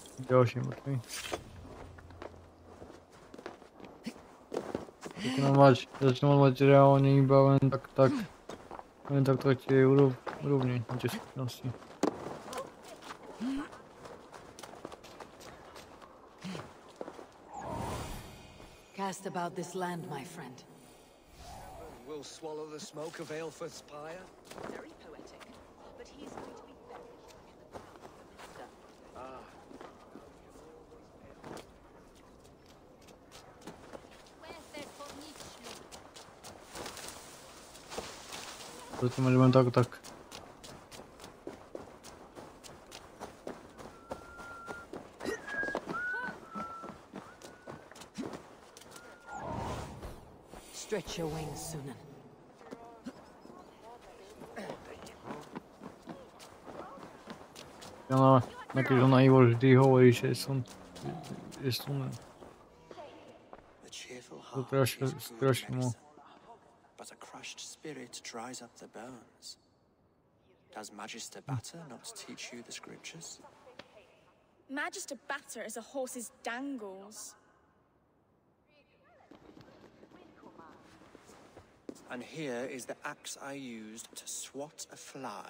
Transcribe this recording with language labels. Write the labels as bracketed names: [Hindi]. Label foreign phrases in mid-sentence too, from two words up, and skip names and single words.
[Slovak] Ďalší mŕtvy. Začnú mať reálne iba len tak tie úrovne na tie skúsenosti. [English] Cast about this land, my friend. We'll swallow the smoke of Aelfred's pyre. Very poetic. But he's going to be buried in the ground of the Ah. [Slovak] To mali len tak. [English] Stretch your wings, Sunan. [Slovak] Keď ona Ivo vždy hovorí, že som Sunan. To strašne mu. [English] But a crushed spirit dries up the bones. Does Magister Batter not teach you the scriptures? Magister Batter is a horse's dangles. And here is the axe I used to swat a fly.